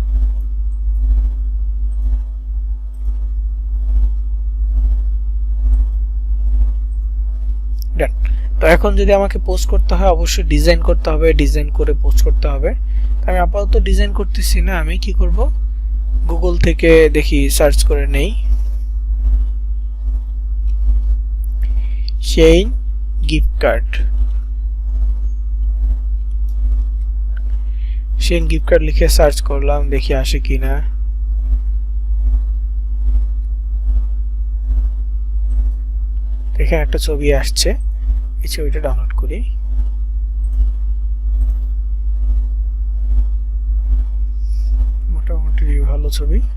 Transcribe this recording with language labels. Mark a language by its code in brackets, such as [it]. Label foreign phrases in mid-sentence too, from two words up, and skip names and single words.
[bn] ডান। তো এখন যদি আমাকে পোস্ট করতে হয়, অবশ্যই ডিজাইন করতে হবে, ডিজাইন করে পোস্ট করতে হবে। আমি আপাতত ডিজাইন করতেছি না, আমি কি করব, গুগল থেকে দেখি সার্চ করে নেই Shein [en] gift card। [bn] Shein [en] gift card [bn] লিখে সার্চ করলাম, দেখি আসে কিনা। এখানে একটা ছবি আসছে, এই ছবিটা ডাউনলোড করি। মোটামুটি ভালো ছবি।